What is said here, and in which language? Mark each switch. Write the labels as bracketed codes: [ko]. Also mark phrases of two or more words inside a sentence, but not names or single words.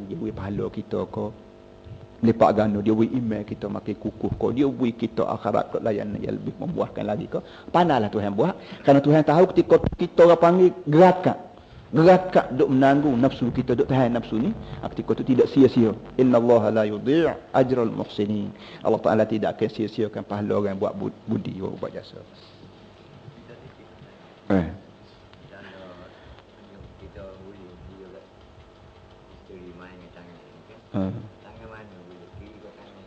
[ms] Dia beri pahala kita ko. Lepak gano, dia beri iman kita makin kukuh ko. Dia beri kita akhirat ke layanan yang lebih membuahkan lagi ko. Pandailah Tuhan buat. Kerana Tuhan tahu ketika kita orang panggil gerakan duk menanggung nafsu kita, duk tahan nafsu ni, ketika itu tidak sia-sia. [ar] Innallaha la yudhi' ajral muhsinin. [ms] Allah Taala tidak akan sia-siakan pahala orang buat budi, buat jasa. Kita boleh juga isteri main dengan tangan. Tangan mana boleh? Kiri ke kanan?